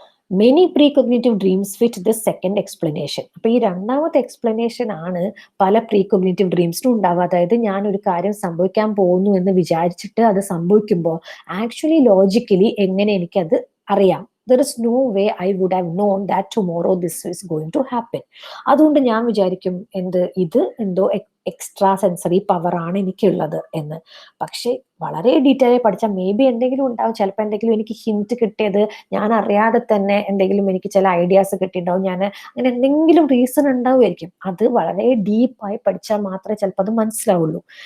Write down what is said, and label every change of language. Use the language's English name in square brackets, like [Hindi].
[English] Many precognitive dreams fit this second explanation. [Malayalam] അപ്പൊ ഈ രണ്ടാമത്തെ എക്സ്പ്ലനേഷൻ ആണ് പല പ്രീകോഗ്നിറ്റീവ് ഡ്രീംസിനും ഉണ്ടാവുക. അതായത് ഞാൻ ഒരു കാര്യം സംഭവിക്കാൻ പോകുന്നു എന്ന് വിചാരിച്ചിട്ട് അത് സംഭവിക്കുമ്പോൾ ആക്ച്വലി ലോജിക്കലി എങ്ങനെ എനിക്കത് അറിയാം, [English] there is no way I would have known that tomorrow this is going to happen. [Malayalam] അതുകൊണ്ട് ഞാൻ വിചാരിക്കും ഇത് എന്തോ എക്സ്ട്രാ സെൻസറി പവർ ആണ് എനിക്കുള്ളത് എന്ന്. പക്ഷെ വളരെ ഡീറ്റെയിൽ ആയി പഠിച്ചാൽ മേ ബി എന്തെങ്കിലും ഉണ്ടാവും. ചിലപ്പോൾ എന്തെങ്കിലും എനിക്ക് ഹിന്റ് കിട്ടിയത് ഞാൻ അറിയാതെ തന്നെ എന്തെങ്കിലും എനിക്ക് ചില ഐഡിയാസ് കിട്ടിയിട്ടുണ്ടാവും. ഞാൻ അങ്ങനെ എന്തെങ്കിലും റീസൺ ഉണ്ടാവുമായിരിക്കും. അത് വളരെ ഡീപ്പായി പഠിച്ചാൽ മാത്രമേ ചിലപ്പോൾ അത് മനസ്സിലാവുള്ളൂ.